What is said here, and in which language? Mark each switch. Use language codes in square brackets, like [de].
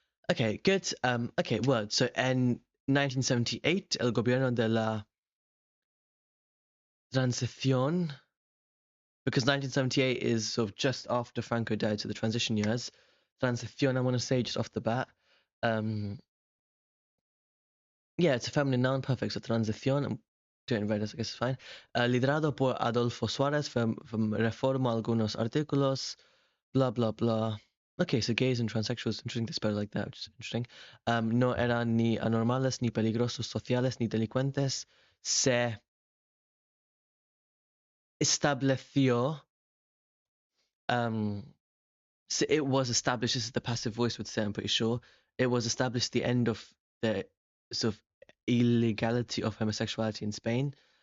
[en] Okay, good. Okay, word. So in 1978, [es] el gobierno de la transición, [en] because 1978 is sort of just after Franco died, so the transition years. Transición, I want to say just off the bat. Yeah, it's a feminine noun, perfect. So transición, I'm doing it right, I guess it's fine. [es] Liderado por Adolfo Suárez from Reforma algunos artículos, blah, blah, blah. [en] Okay, so gays and transsexuals, interesting to spell like that, which is interesting. [es] No eran ni anormales, ni peligrosos sociales, ni delincuentes. Se estableció, [en] so it was established, this is the passive voice would say, I'm pretty sure. It was established the end of the sort of illegality of homosexuality in Spain.